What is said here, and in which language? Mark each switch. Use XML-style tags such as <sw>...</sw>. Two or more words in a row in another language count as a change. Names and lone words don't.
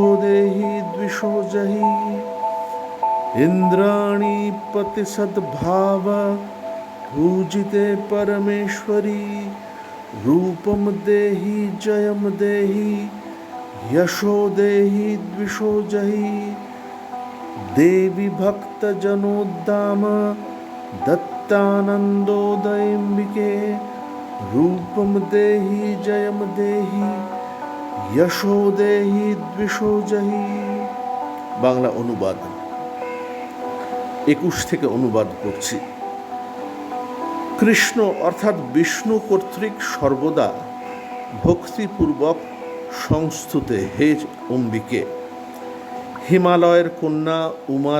<sa>देहि द्विषो जहि इंद्राणी पति सद्भाव पूजिते परमेश्वरी रूपम देहि जयम देहि यशो देहि द्विषो जहि देवी भक्त जनोद्दाम दत्तानंदोदयंबिके रूपम देहि जयम देहि यशो देहि द्विषो जहि।</sa> <bn>বাংলা অনুবাদ 21 থেকে অনুবাদ করছি। কৃষ্ণ অর্থাৎ বিষ্ণু কর্তৃক সর্বদা ভক্তিপূর্বক সংস্তুতে হে অম্বিকে, হিমালয়ের কন্যা উমার</bn>